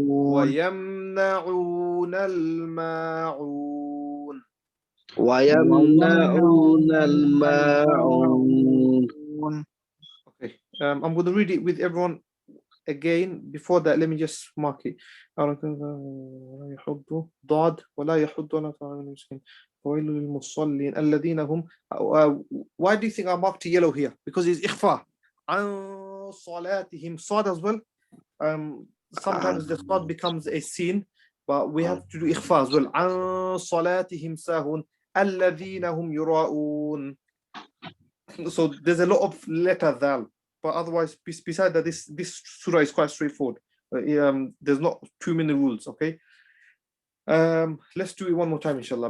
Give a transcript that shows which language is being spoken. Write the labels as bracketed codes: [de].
[ar] ويمنعون الماعون. ويمنعون الماعون. [en] Okay, I'm going to read it with everyone again. Before that, let me just mark it. [ar] ولا يحض ضاد ولا يحض على طعام المسكين وويل للمصلين الذين هم. [en] Why do you think I marked yellow here? Because it's إخفاء. [ar] عن صلاتهم صاد [en] as well. Sometimes the صاد becomes a sin, but we have to do إخفاء as well. [ar] عن صلاتهم ساهون الذين هم يراءون. [en] So there's a lot of letter ذال. But otherwise, besides that, this surah is quite straightforward. There's not too many rules, okay? Let's do it one more time, inshallah.